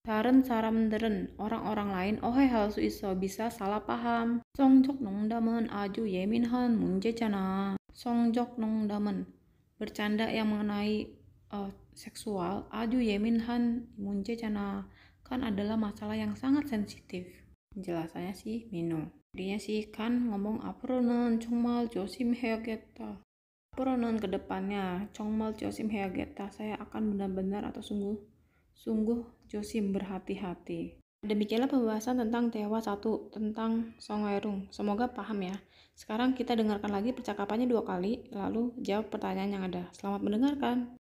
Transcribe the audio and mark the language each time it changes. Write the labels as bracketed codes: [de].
[ko] 다른 사람들은 [id] orang-orang lain [ko] 오해할 수 있어. [id] bisa salah paham. [ko] 성적 농담은 아주 예민한 문제잖아. 성적 농담은 [id] bercanda yang mengenai seksual [ko] 아주 예민한 문제잖아. [id] kan adalah masalah yang sangat sensitif. Penjelasannya sih Mino. Jadinya sih kan ngomong [ko] 앞으로는 정말 조심해야겠다. 앞으로는 [id] kedepannya [ko] 정말 조심해야겠다. [id] Saya akan benar-benar atau sungguh 조심 berhati-hati. Demikianlah pembahasan tentang Tewa 1 tentang Songwerung. Semoga paham ya. Sekarang kita dengarkan lagi percakapannya 2 kali, lalu jawab pertanyaan yang ada. Selamat mendengarkan.